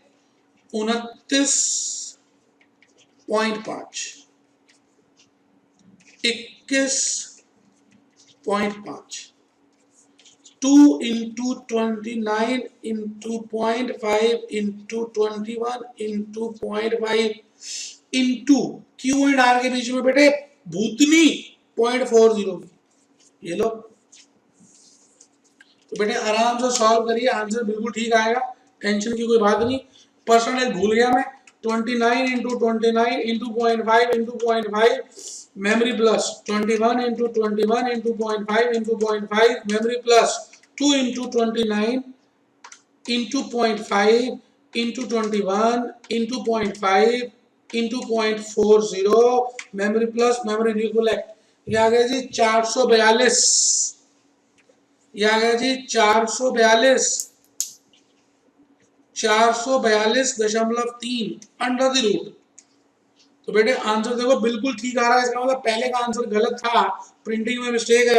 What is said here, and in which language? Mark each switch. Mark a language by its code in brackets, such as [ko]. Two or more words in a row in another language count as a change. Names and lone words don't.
[hi] 29.5, 21.5, [en] 2 into 29 into 0.5 into 21 into 0.5 into Q and R [hi] के बीच में बेटे भूतनी 0.40, ये लो। तो बेटे आराम से सॉल्व करिए, आंसर बिल्कुल ठीक आएगा, टेंशन की कोई बात नहीं। परसेंटेज भूल गया मैं, [en] 29 into 29 into 0.5 into 0.5 memory plus, 21 into 21 into 0.5 into 0.5 memory plus, 2 into 29 into 0.5 into 21 into 0.5 into 0.40 memory plus memory recollect, [hi] ये आ गया जी 442, ये आ गया जी 442.3 [en] under the root. [hi] तो बेटे आंसर देखो बिल्कुल ठीक आ रहा है, इसका मतलब पहले का आंसर गलत था, प्रिंटिंग में मिस्टेक है।